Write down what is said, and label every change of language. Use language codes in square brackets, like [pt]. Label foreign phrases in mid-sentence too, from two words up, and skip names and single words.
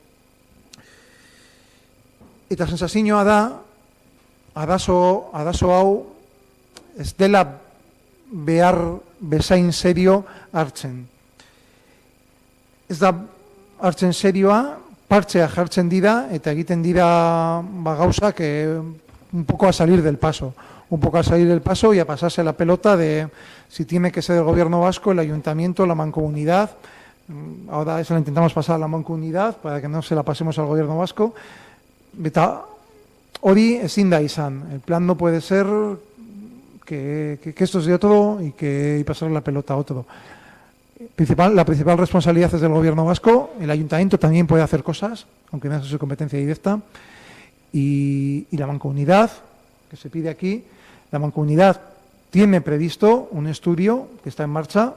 [eu] Eta sensazioa da, arazo hau ez dela behar bezain serio hartzen. Ez da hartzen serioa, partxea jartzen dira, eta egiten dira gauzak [es] un poco a salir del paso. Un poco a salir del paso y a pasarse la pelota de si tiene que ser el gobierno vasco, el ayuntamiento, la mancomunidad. Ahora eso lo intentamos pasar a la mancomunidad para que no se la pasemos al gobierno vasco. [eu] Eta hori ezin da izan. [es] El plan no puede ser que esto sea todo y pasar la pelota a otro. La principal responsabilidad es del gobierno vasco. El ayuntamiento también puede hacer cosas, aunque no es su competencia directa. Y la mancomunidad, que se pide aquí, la mancomunidad tiene previsto un estudio que está en marcha.